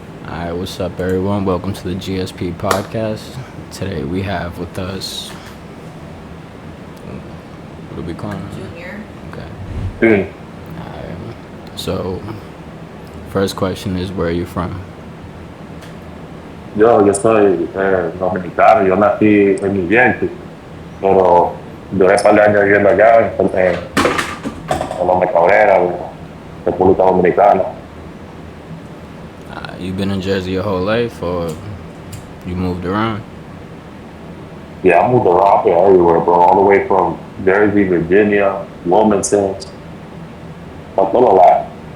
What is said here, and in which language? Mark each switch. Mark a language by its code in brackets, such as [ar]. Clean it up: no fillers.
[en] Alright, what's up, everyone? Welcome to the GSP podcast. Today we have with us. What are we calling him? Junior. Okay. Dude, So, first question is, where are you from? [es] yo soy dominicano, yo nací en Millennium, pero duré un par de años viviendo allá en Loma Cabrera, República Dominicana. [en] You been in Jersey your whole life, or you moved around? Yeah, I moved around here everywhere, bro, all the way from Jersey, Virginia, Wilmington, [es] a todo [en] lot.